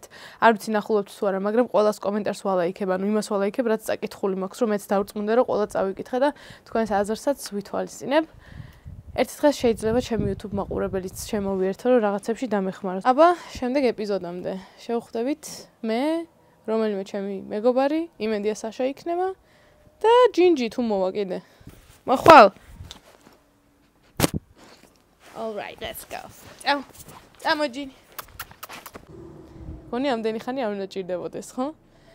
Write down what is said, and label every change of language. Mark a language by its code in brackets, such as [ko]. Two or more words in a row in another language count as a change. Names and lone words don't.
[ka] არ ვიცი ნახულობთ თუ არა, მაგრამ ყოველას კომენტარს ვალაიქებ, ანუ იმას ვალაიქებ, რაც წაკითხული მაქვს, რომ მეც დავწმუნდე რომ ყველა წავიკითხე და თქვენს აზრსაც ვითვალისწინებ. ერთ დღეს შეიძლება ჩემი YouTube მაყურებელიც შემოვიერთო რომ რაღაცებში დამეხმაროთ. აბა, შემდეგ ეპიზოდამდე შევხვდებით მე, რომელიმე ჩემი მეგობარი, იმედია საშა იქნება და ჯინჯი თუ მოვა კიდე. მოხვალ. [en] All right, let's go. [ka] წამო ჯინი. გონი ამდენი ხანი არ უნდა ჭირდებოდეს, ხო?